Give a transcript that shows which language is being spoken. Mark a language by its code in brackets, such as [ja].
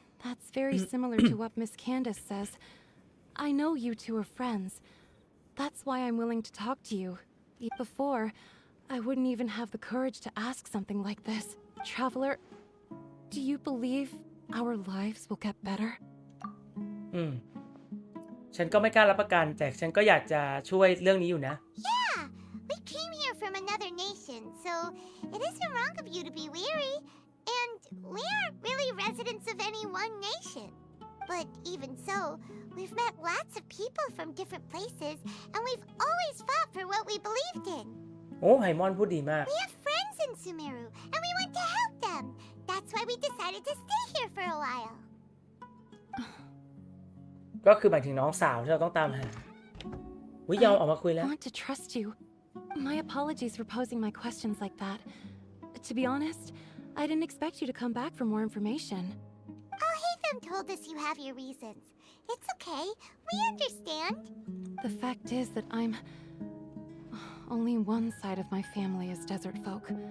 [en] That's very similar to what Miss Candace says. I know you two are friends. That's why I'm willing to talk to you. Before, I wouldn't even have the courage to ask something like this. Traveler, do you believe our lives will get better? [th] ฉันก็ไม่กล้ารับประกัน แต่ฉันก็อยากจะช่วยเรื่องนี้อยู่นะ [en] Yeah, we came here from another nation, so it isn't wrong of you to be weary. And we aren't really residents of any one nation. But even so, we've met lots of people from different places, and we've always fought for what we believed in. [th] โอ้ไฮมอนพูดดีมาก [en] We have friends in Sumeru, and we want to help them. That's why we decided to stay here for a while. [th] ก็คือหมายถึงน้องสาวที่เราต้องตามหาวิยอมออกมาคุยแล้ว [en] I want to trust you. My apologies for posing my questions like that. To be honest, I didn't expect you to come back for more information. Alhaitham told us you have your reasons. It's okay. We understand. The fact is that only one side of my family is desert folk.